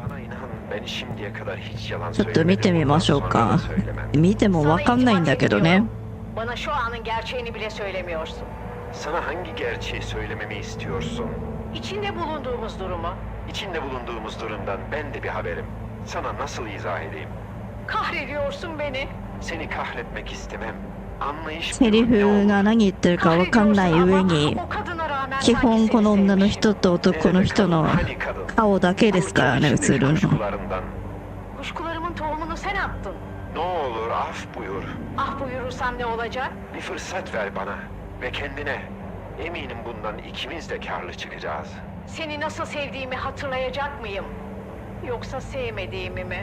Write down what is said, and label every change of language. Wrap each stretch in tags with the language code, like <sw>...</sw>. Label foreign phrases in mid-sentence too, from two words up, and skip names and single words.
<ja>ちょっと見てみましょうか。見てもわかんないんだけどね。</ja> <tr>Bana şu anın gerçeğini bile söylemiyorsun. Sana hangi gerçeği söylememi istiyorsun? İçinde bulunduğumuz durumu. İçinde bulunduğumuz durumdan ben de bir haberim. Sana nasıl izah edeyim? Kahrediyorsun beni. Seni kahretmek istemem. Anlayış</tr> <ja>セリフが何言ってるかわかんない上に、基本この女の人と男の人の顔だけですからね、映るの。</ja> <tr>Kuşkularımın tohumunu sen attın. Ne olur af buyur. Ah buyurursam ne olacak? Bir fırsat ver bana ve kendine. Eminim bundan ikimiz de karlı çıkacağız. Seni nasıl sevdiğimi hatırlayacak mıyım? Yoksa sevmediğimi mi?</tr>